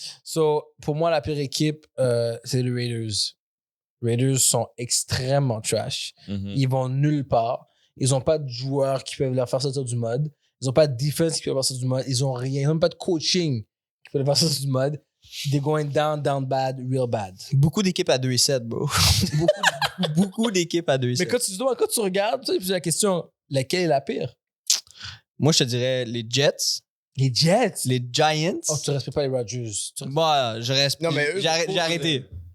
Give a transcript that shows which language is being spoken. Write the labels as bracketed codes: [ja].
[fr] So, pour moi, la pire équipe, c'est les Raiders. Les Raiders sont extrêmement trash. Ils vont nulle part. Ils n'ont pas de joueurs qui peuvent leur faire sortir du mode. Ils n'ont pas de defense qui peut leur faire sortir du mode. Ils n'ont rien. Ils n'ont même pas de coaching qui peut leur faire sortir du mode. [en] They're going down bad, real bad. [fr] Beaucoup d'équipes à 2-7, bro. beaucoup d'équipes à 2-7. Mais quand tu regardes, tu poses la question, laquelle est la pire? Moi, je te dirais les Jets. Les Jets? Les Giants. Oh, tu respectes pas les Rodgers. Moi, je respecte. Non, mais eux, j'ai arrêté.